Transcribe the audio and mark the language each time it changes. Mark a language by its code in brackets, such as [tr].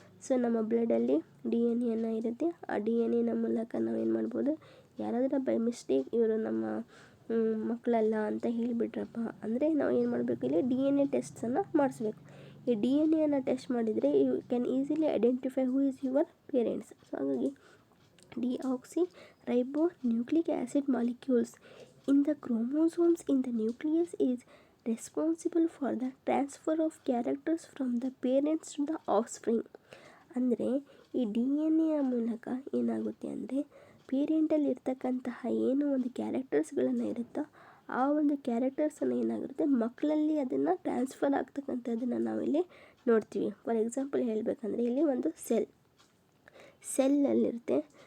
[kn] So ನಮ್ಮ ಬ್ಲಡಲ್ಲಿ DNA ಇರುತ್ತೆ. ಆ DNA ಮೂಲಕ ನಾವು ಏನು ಮಾಡ್ಬೋದು, ಯಾರಾದರೂ ಬೈ ಮಿಸ್ಟೇಕ್ ಇವರು ನಮ್ಮ ಮಕ್ಕಳಲ್ಲ ಅಂತ ಹೇಳಿಬಿಟ್ರಪ್ಪ ಅಂದರೆ ನಾವು ಏನು ಮಾಡಬೇಕು, ಇಲ್ಲಿ DNA ಟೆಸ್ಟನ್ನು ಮಾಡಿಸ್ಬೇಕು. ಈ DNA ಟೆಸ್ಟ್ ಮಾಡಿದರೆ [en] You can easily identify who is your parents. So ಹಾಗಾಗಿ deoxyribonucleic acid molecules in the chromosomes in the nucleus is responsible for the transfer of characters from the parents to the offspring. [kn] ಅಂದರೆ ಈ DNA ಮೂಲಕ ಏನಾಗುತ್ತೆ ಅಂದರೆ ಪೇರೆಂಟಲ್ಲಿ ಇರ್ತಕ್ಕಂತಹ ಏನು ಒಂದು ಕ್ಯಾರೆಕ್ಟರ್ಸ್ಗಳನ್ನು ಇರುತ್ತೋ ಆ ಒಂದು ಕ್ಯಾರೆಕ್ಟರ್ಸನ್ನು ಏನಾಗಿರುತ್ತೆ ಮಕ್ಕಳಲ್ಲಿ ಅದನ್ನು ಟ್ರಾನ್ಸ್ಫರ್ ಆಗ್ತಕ್ಕಂಥದ್ದನ್ನು ನಾವಿಲ್ಲಿ ನೋಡ್ತೀವಿ. ಫಾರ್ ಎಕ್ಸಾಂಪಲ್ ಹೇಳಬೇಕಂದ್ರೆ ಇಲ್ಲಿ ಒಂದು ಸೆಲ್ಲಲ್ಲಿರುತ್ತೆ.